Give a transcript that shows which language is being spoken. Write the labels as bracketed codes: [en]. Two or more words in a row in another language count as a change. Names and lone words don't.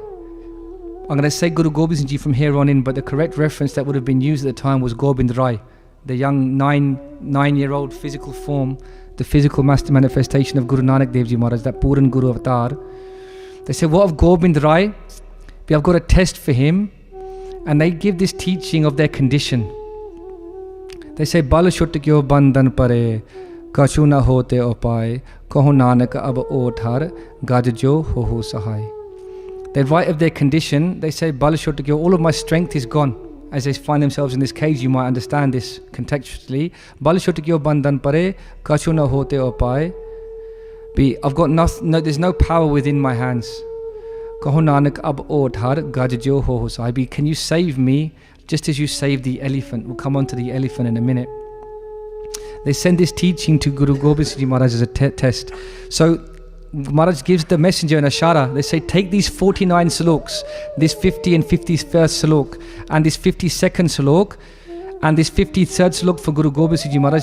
[en] I'm going to say Guru Gobind Singh Ji from here on in, but the correct reference that would have been used at the time was Gobind Rai, the young nine-year-old physical form, the physical master manifestation of Guru Nanak Dev Ji Maharaj, that Puran Guru Avatar. They say, what of Gobind Rai? I've got a test for him. And they give this teaching of their condition. [pa] They say, ਬਲੁ ਛੁਟਕਿਓ ਬੰਧਨ ਪਰੇ ਕਛੂ ਨ ਹੋਤ ਉਪਾਇ, ਕਹੁ ਨਾਨਕ ਅਬ ਓਟ ਹਰਿ ਗਜ ਜਿਉ ਹੋਹੁ ਸਹਾਇ. [en] They write of their condition, they say, [pa] ਬਲੁ ਛੁਟਕਿਓ, [en] all of my strength is gone. As they find themselves in this cage, you might understand this contextually. [pa] ਬਲੁ ਛੁਟਕਿਓ ਬੰਧਨ ਪਰੇ ਕਛੂ ਨ ਹੋਤ ਉਪਾਇ. [en] I've got there's no power within my hands. [pa] ਕਹੁ ਨਾਨਕ ਅਬ ਓਟ ਹਰਿ ਗਜ ਜਿਉ ਹੋਹੁ ਸਹਾਇ. [en] Can you save me just as you saved the elephant? We'll come on to the elephant in a minute. They send this teaching to Guru Gobind Singh Ji Maharaj as a test. So Maharaj gives the messenger an ashara. They say, take these 49 sloks, this 50 and 51st slok, and this 52nd slok, and this 53rd slok for Guru Gobind Singh Ji Maharaj.